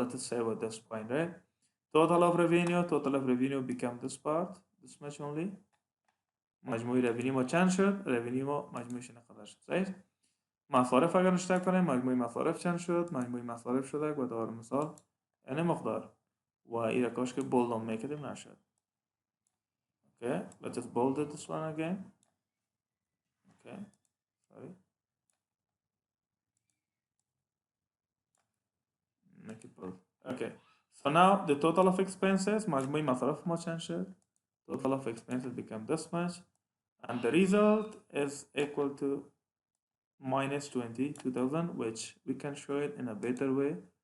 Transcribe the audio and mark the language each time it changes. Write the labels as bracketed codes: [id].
[en] Let us say with this point, right? Total of revenue become this part, this much only. [fa] مجموعی revenue ما چند شد؟ revenue ما مجموعش نقدر شد. صحیح؟ مصارف اگر نشته کنیم مجموعی مصارف چند شد؟ مجموعی مصارف شده به طور مثال یعنی مقدار و این کاش که بولد میکردیم نشد. [en] Okay, let's just bold this one again. Okay, sorry. Make it bold. Okay, so now the total of expenses [fa] مجموعی مصارف ما چند شد؟ [en] Total of expenses become this much and the result is equal to minus 22,000, which we can show it in a better way.